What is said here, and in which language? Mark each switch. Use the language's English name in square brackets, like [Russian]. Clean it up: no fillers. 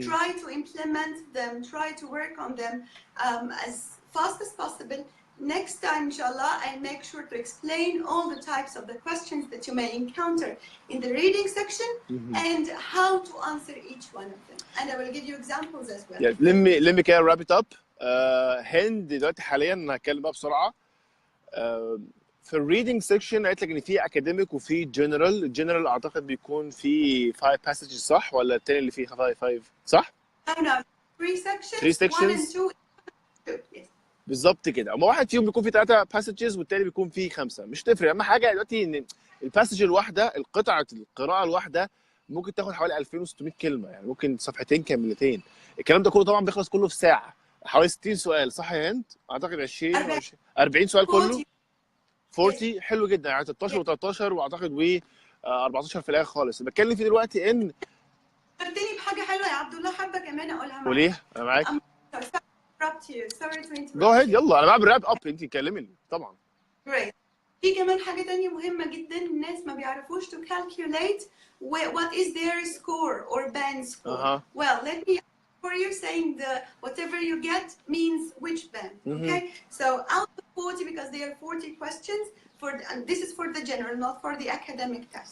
[English] Try to implement them, try to work on them as fast as possible. Next time, inshallah, I'll make sure to explain all the types of the questions that you may encounter in the reading section and how to answer each one of them. And I will give you examples as well. Yeah, let me kind of wrap it up. [Arabic] هند دلوقتي حاليا انا هتكلم بقى بسرعه. في الريدنج سيكشن قالت لك ان في اكاديميك وفي جنرال. الجنرال اعتقد بيكون في 5 passages صح ولا الثاني اللي فيه 5 صح؟ [English] No, 3 sections. 3 sections. 1 and 2. Yes. [Arabic] بالظبط كده. اما واحد فيهم بيكون فيه 3 passages والتاني بيكون فيه 5. مش تفرق. اهم حاجه دلوقتي ان الباسج الواحده، القطعه القراءه الواحده ممكن تاخد حوالي 2600 كلمه، يعني ممكن صفحتين كاملتين. الكلام ده كله طبعا بيخلص كله في ساعه. حوالي 60 سؤال صح يا هند؟ اعتقد 40 سؤال كله. 40 حلو جدا، يعني 16 و13 واعتقد و 14 في الاخر خالص. بتكلم فيه دلوقتي ان فكرتني بحاجه حلوه يا عبد الله، حابه كمان اقولها معاك. وليه؟ انا معاك. [English] Sorry to interrupt. Go ahead, [Arabic] يلا انا بعمل [English] wrap up, [Arabic] انت كلميني طبعا. [English] Great. [Arabic] في كمان حاجه ثانيه مهمه جدا، الناس ما بيعرفوش [English] to calculate what is their score or band score. Well, let me for you saying whatever you get means which band. Okay, so out of 40, because there are 40 questions and this is for the general, not for the academic test.